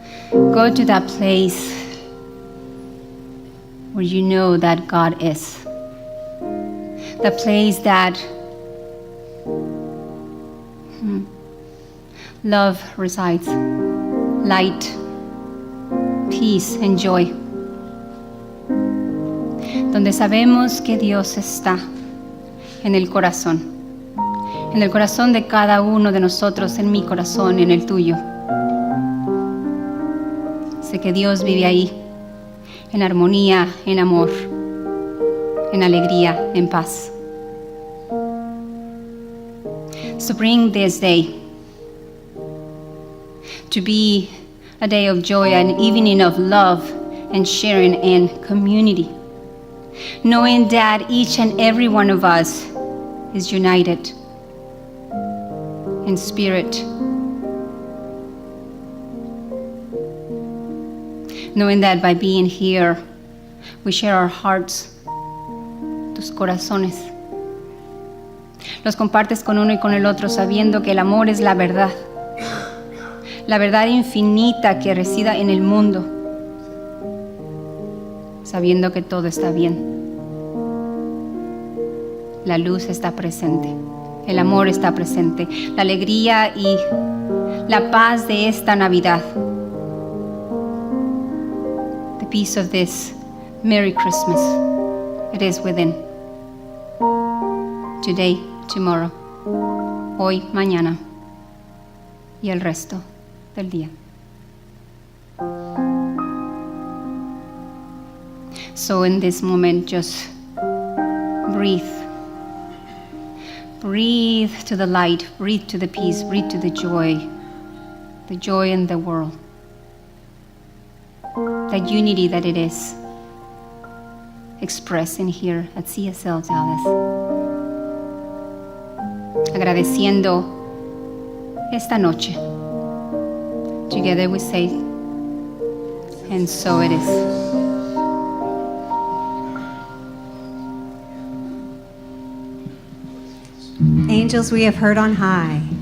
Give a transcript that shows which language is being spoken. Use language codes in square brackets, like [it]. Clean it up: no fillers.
[en] Go to that place where you know that God is. The place that love resides, light, peace, and joy. [es] Donde sabemos que Dios está en el corazón de cada uno de nosotros, en mi corazón, en el tuyo. Sé que Dios vive ahí, en armonía, en amor, en alegría, en paz. [en] So bring this day to be a day of joy, an evening of love and sharing and community, knowing that each and every one of us is united in spirit, knowing that by being here, we share our hearts, [es] tus corazones. Los compartes con uno y con el otro, sabiendo que el amor es la verdad infinita que resida en el mundo, sabiendo que todo está bien. La luz está presente, el amor está presente, la alegría y la paz de esta Navidad. [en] The peace of this Merry Christmas, it is within. Today, tomorrow, [es] hoy, mañana y el resto del día. [en] So in this moment, just breathe. Breathe to the light, breathe to the peace, breathe to the joy in the world. That unity that it is expressed in here at CSL Dallas. [es] Agradeciendo esta noche. [en] Together we say, and so it is. Angels we have heard on high.